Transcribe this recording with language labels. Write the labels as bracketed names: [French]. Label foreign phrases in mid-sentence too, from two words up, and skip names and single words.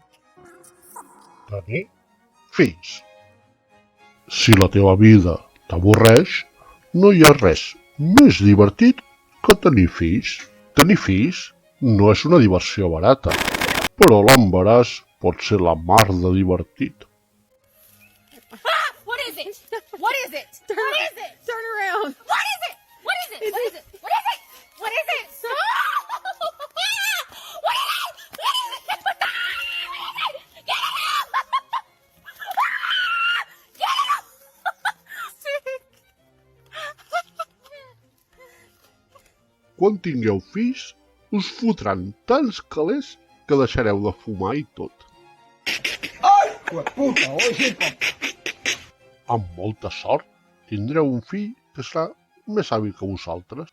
[Catalan] Tenir fills. Si la teva vida t'avorreix, no hi ha res més divertit que tenir fills. Tenir fills no és una diversió barata, però l'embaràs pot ser la mar de divertit. [English] What is it? What is it? What is it? Turn around. What is it? What is it? What is it? What is it? What is it? What is it? Get it out! Get it out! [Catalan] Quan tingueu fills, us fotran tants calés que deixareu de fumar i tot. Amb molta sort, tindreu un fill que serà més hàbil que vosaltres.